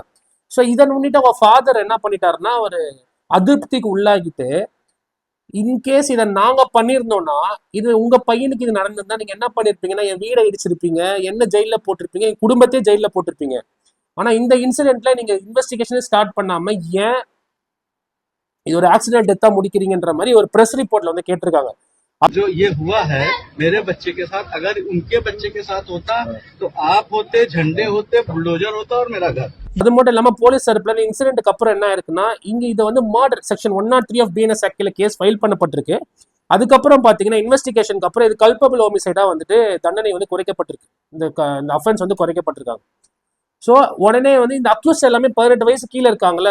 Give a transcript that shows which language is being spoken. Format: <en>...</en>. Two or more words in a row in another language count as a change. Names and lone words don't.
<ta>ஸோ இதை முன்னிட்டு அவங்க ஃபாதர் என்ன பண்ணிட்டாருன்னா, ஒரு அதிருப்திக்கு உள்ளாகிட்டு, இன்கேஸ் இதை நாங்க பண்ணியிருந்தோம்னா, இது உங்க பையனுக்கு இது நடந்திருந்தா நீங்க என்ன பண்ணிருப்பீங்கன்னா, என் வீடை இடிச்சிருப்பீங்க, என்ன ஜெயில போட்டிருப்பீங்க, என் குடும்பத்தையே ஜெயில போட்டிருப்பீங்க. ஆனா இந்த இன்சிடென்ட்ல நீங்க</ta> <en>investigation start</en> <ta>பண்ணாம ஏன் இது ஒரு</ta> <en>accident death</en> <ta>முடிக்கிறீங்கன்ற மாதிரி ஒரு</ta> <en>press report</en> <ta>வந்து கேட்டிருக்காங்க.</ta> <hi>जो ये हुआ है मेरे बच्चे के साथ, अगर उनके बच्चे के साथ होता तो आप होते, झंडे होते, बुलडोजर होता और मेरा घर.</hi> <ta>அது மட்டும் இல்லாம போலீஸ் தரப்புல இன்சிடென்ட்க்கு அப்புறம் என்ன இருக்குன்னா, இங்க இது வந்து</ta> <en>murder section 103 of BNS act</en> <ta>கேஸ் ஃபைல் பண்ணப்பட்டிருக்கு. அதுக்கப்புறம் பாத்தீங்கன்னா இன்வெஸ்டிகேஷனுக்கு அப்புறம் இது</ta> <en>culpable homicide</en> <ta>வந்துட்டு தண்டனை வந்து குறைக்கப்பட்டிருக்கு. இந்த அஃபென்ஸ் வந்து குறைக்கப்பட்டிருக்காங்க. ஸோ உடனே வந்து இந்த அக்யூஸ் எல்லாமே 18 வயசு கீழே இருக்காங்கல்ல.</ta>